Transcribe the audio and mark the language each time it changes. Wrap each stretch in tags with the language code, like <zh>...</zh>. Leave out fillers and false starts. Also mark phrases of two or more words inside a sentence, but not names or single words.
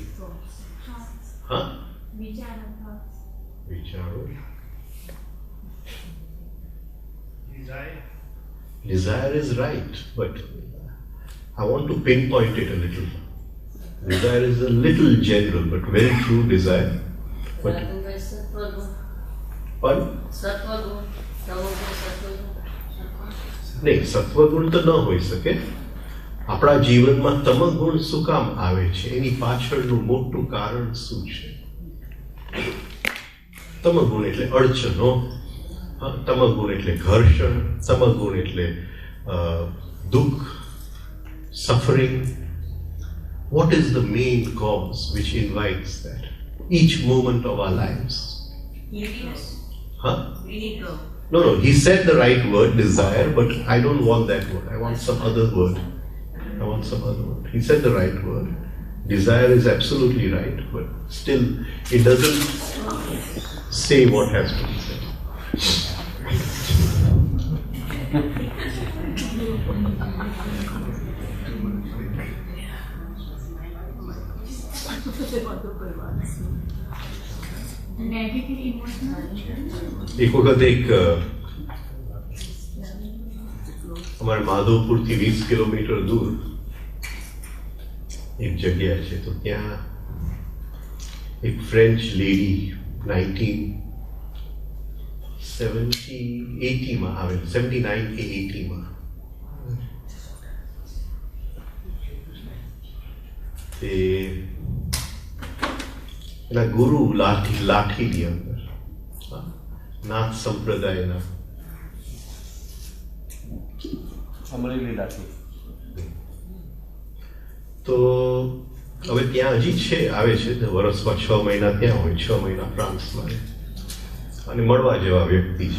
<gu>Huh? Vicharo.</gu> <en>Desire is right, but I want to pinpoint it a little. Desire is a little general, but very true desire.</en> <gu>But નહીં, સત્વગુણ તો ન હોઈ સકે. આપણા જીવનમાં તમગુણ શું કામ આવે છે? એની પાછળનું મોટું કારણ શું છે? તમગુણ એટલે અડચણો, તમગુણ એટલે ઘર્ષણ, તમગુણ એટલે દુઃખ,</gu> <en>suffering. What is the main cause which invites that? Each moment of our lives. Neediness. Huh? Ego. No, he said the right word, desire, but I don't want that word. I want some other word. He said the right word. Desire is absolutely right, but still it doesn't say what has to be said.</en> <hi>एक वक्त हमारे माधवपुर थी 20 किलोमीटर दूर एक जगह है, तो ત્યાં एक फ्रेंच लेडी</hi> <gu>1980 માં આવેલ, 79 કે 80 માં. તે એના ગુરુ લાઠીની અંદર નાથ સંપ્રદાયના તો હવે ત્યાં હજી છે, આવે છે વર્ષમાં 6 મહિના ત્યાં હોય, 6 મહિના ફ્રાન્સમાં, અને મળવા જેવા વ્યક્તિ છે.</gu>